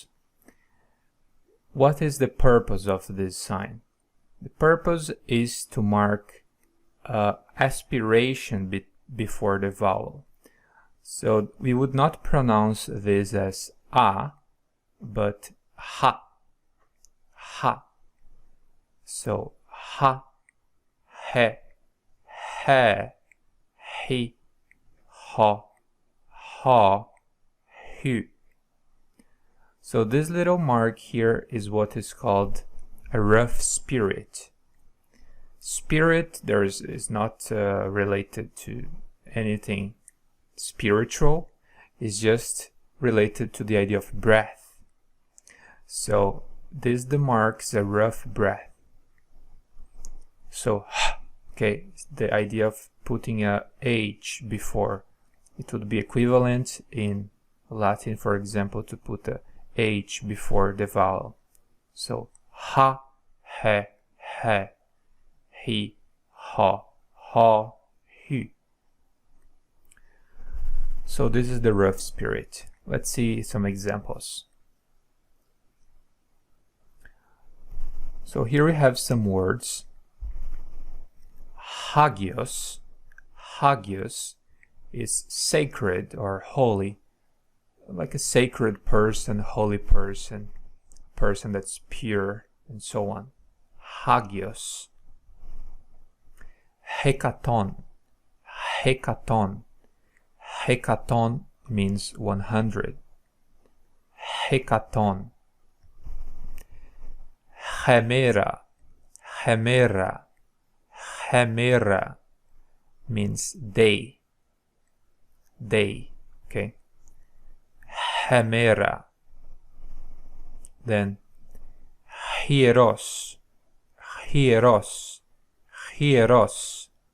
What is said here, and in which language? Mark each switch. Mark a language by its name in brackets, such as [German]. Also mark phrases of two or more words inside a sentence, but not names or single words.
[English] What is the purpose of this sign? The purpose is to mark aspiration before the vowel. So we would not pronounce this as a, but ha. Ha. So ha, he, he, ha, ha, hu. So this little mark here is what is called a rough spirit. Spirit is not related to anything spiritual. It's just related to the idea of breath. So this the marks a rough breath. So okay, the idea of putting a H before. It would be equivalent in Latin, for example, to put a H before the vowel. So ha, he, ha, hu. So this is the rough spirit. Let's see some examples. So here we have some words. Hagios. Hagios is sacred or holy, like a sacred person, holy person, person that's pure, and so on. Hagios. Hekaton. Hekaton. Hekaton means 100. Hekaton. Hemera. Hemera. Hemera means day. Day. Okay. Hemera. Then hieros. Hieros. Hieros.